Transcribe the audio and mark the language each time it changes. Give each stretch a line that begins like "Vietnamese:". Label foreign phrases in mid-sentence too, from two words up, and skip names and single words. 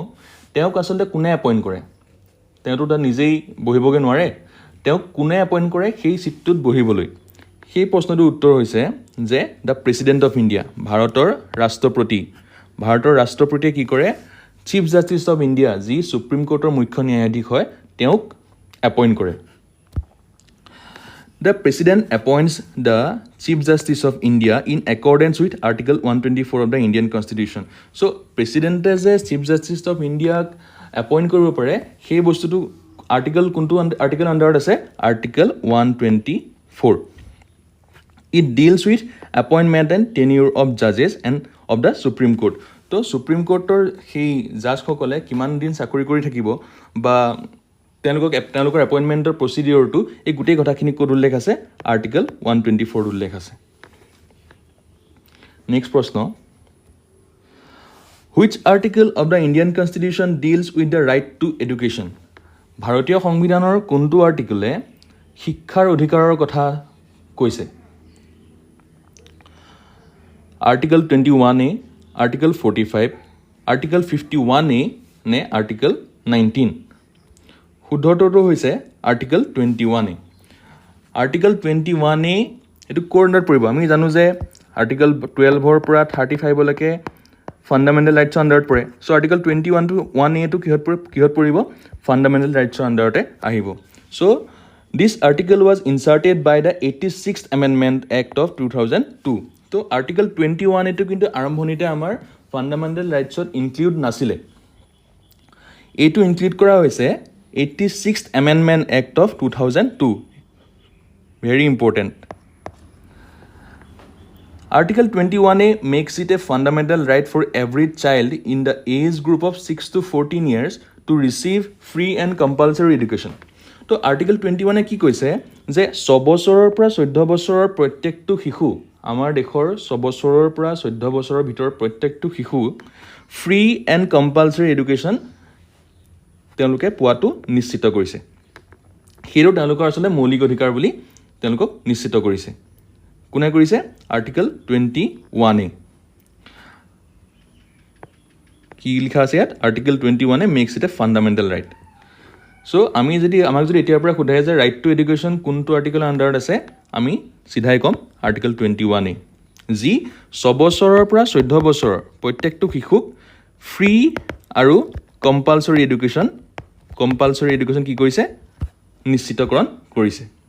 Assamese: তেওঁক আচলতে কোনে এপইণ্ট কৰে তেওঁতো তাত নিজেই বহিবগৈ নোৱাৰে তেওঁক কোনে এপইণ্ট কৰে সেই চিটটোত বহিবলৈ সেই প্ৰশ্নটোৰ উত্তৰ হৈছে যে
English: The President of India
Assamese: ভাৰতৰ ৰাষ্ট্ৰপতিয়ে কি কৰে
English: Chief Justice of India
Assamese: যি সুপ্ৰিম কোৰ্টৰ মুখ্য ন্যায়াধীশ হয় তেওঁক এপইণ্ট কৰে
English: The President appoints the Chief Justice of India in accordance with Article 124 of the Indian Constitution. So, President as a Chief Justice of India appoint
Assamese: কৰিব পাৰে সেই বস্তুটো আৰ্টিকল কোনটো আৰ্টিকল আণ্ডাৰত আছে আৰ্টিকল 124
English: It deals with appointment and tenure of judges and of the Supreme Court.
Assamese: তো সুপ্ৰিম কোৰ্টৰ সেই জাজসকলে কিমান দিন চাকৰি কৰি থাকিব বা তেওঁলোকৰ এপইণ্টমেণ্টৰ প্ৰচিডিঅ'ৰটো এই গোটেই কথাখিনি ক'ত উল্লেখ আছে আৰ্টিকল 124 উল্লেখ আছে নেক্সট প্ৰশ্ন
English: Which article of the Indian Constitution deals with the right to education?
Assamese: ভাৰতীয় সংবিধানৰ কোনটো আৰ্টিকলে শিক্ষাৰ অধিকাৰৰ কথা কৈছে আৰ্টিকল 21A আৰ্টিকল 45 আৰ্টিকল 51A নে আৰ্টিকল 19 শুদ্ধটোতো হৈছে আৰ্টিকল 21A আৰ্টিকল 21A এইটো ক'ৰ আণ্ডাৰত পৰিব আমি জানো যে আৰ্টিকল 12ৰ পৰা 35 লৈকে
English: fundamental rights
Assamese: আণ্ডাৰত পৰে চ' আৰ্টিকল 21 to 1A টো কিহত পৰিব
English: fundamental rights
Assamese: আণ্ডাৰতে আহিব
English: so this article was inserted by the 86th Amendment Act of 2002
Assamese: তো আৰ্টিকল 21A টো কিন্তু আৰম্ভণিতে আমাৰ
English: fundamental rights
Assamese: ইনক্লুড নাছিলে এইটো ইনক্লুড কৰা হৈছে
English: 86th Amendment Act of 2002 very important Article 21A makes it a fundamental right for every child in the age group of 6 to 14 years to receive free and compulsory education.
Assamese: তো Article 21A কি কৈছে যে 6 বছৰৰ পৰা 14 বছৰৰ প্ৰত্যেকটো শিশু আমাৰ দেশৰ 6 বছৰৰ পৰা 14 বছৰৰ ভিতৰৰ প্ৰত্যেকটো শিশু
English: free and compulsory education
Assamese: তেওঁলোকে পোৱাটো নিশ্চিত কৰিছে সেইটো তেওঁলোকৰ আচলতে মৌলিক অধিকাৰ বুলি তেওঁলোকক নিশ্চিত কৰিছে কোনে কৰিছে আৰ্টিকল 21A কি লিখা আছে ইয়াত
English: Article 21A makes it a fundamental right so'
Assamese: আমাক যদি এতিয়াৰ পৰা সোধে যে
English: right to education
Assamese: কোনটো আৰ্টিকলৰ আণ্ডাৰত আছে আমি চিধাই ক'ম আৰ্টিকল 21A যি 6 বছৰৰ পৰা 14 বছৰৰ প্ৰত্যেকটো শিশুক ফ্ৰী আৰু
English: compulsory education
Assamese: কি কৰিছে নিশ্চিতকৰণ কৰিছে